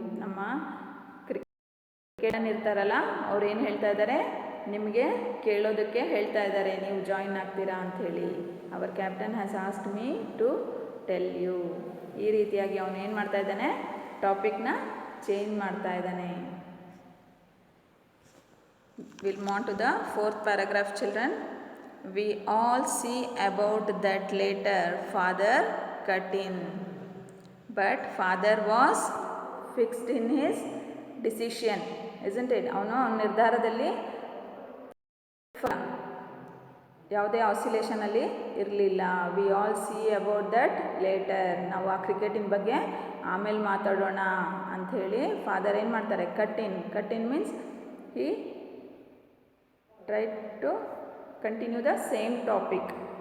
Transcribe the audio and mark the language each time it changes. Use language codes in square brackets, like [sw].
[kn] ನಮ್ಮ ಕ್ರಿಕೆಟನ್ ಇರ್ತಾರಲ್ಲ, ಅವ್ರು ಏನು ಹೇಳ್ತಾ ಇದ್ದಾರೆ, ನಿಮಗೆ ಕೇಳೋದಕ್ಕೆ ಹೇಳ್ತಾ ಇದ್ದಾರೆ, ನೀವು ಜಾಯಿನ್ ಆಗ್ತೀರಾ ಅಂಥೇಳಿ. [en] Our captain has asked me to tell you. [kn] ಈ ರೀತಿಯಾಗಿ ಅವನು ಏನು ಮಾಡ್ತಾ ಇದ್ದಾನೆ, ಟಾಪಿಕ್ನ ಚೇಂಜ್ ಮಾಡ್ತಾ ಇದ್ದಾನೆ. [en] We'll move on to the fourth paragraph, children. We all see about that later. Father cut in. But father was fixed in his decision, isn't it? [kn] ಅವನು ನಿರ್ಧಾರದಲ್ಲಿ ಯಾವುದೇ ಆಸಿಲೇಷನಲ್ಲಿ ಇರಲಿಲ್ಲ. [en] We all see about that later. [kn] ನಾವು ಆ ಕ್ರಿಕೆಟಿನ ಬಗ್ಗೆ ಆಮೇಲೆ ಮಾತಾಡೋಣ ಅಂಥೇಳಿ father ಏನು ಮಾಡ್ತಾರೆ, [en] Cut in means he try to continue the same topic.